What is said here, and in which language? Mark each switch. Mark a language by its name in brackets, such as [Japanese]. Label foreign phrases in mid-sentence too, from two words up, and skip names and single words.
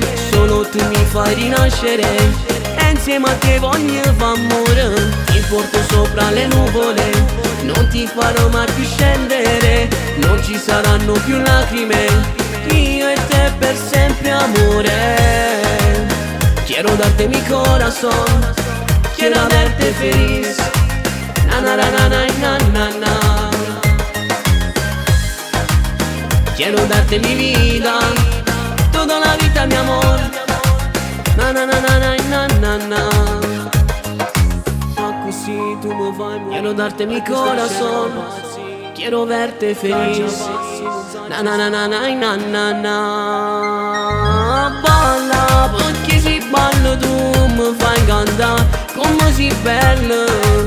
[Italian] Solo tu mi fai rinascere e insieme a te voglio far amore. Ti porto sopra le nuvole, non ti farò mai più scendere. Non ci saranno più lacrime, io e te per sempre amore. [Spanish] Quiero darte mi corazón, quiero verte feliz. Na na na na na na na. Quiero darte mi vida, toda la vida mi amor. Na na na na na na na. [Italian] Ma così tu mi fai morire. [Spanish] Quiero darte mi corazón, quiero verte feliz. Na na na na na na na. [Italian] Balla perché si ballo tu mi fai cantare come si bella.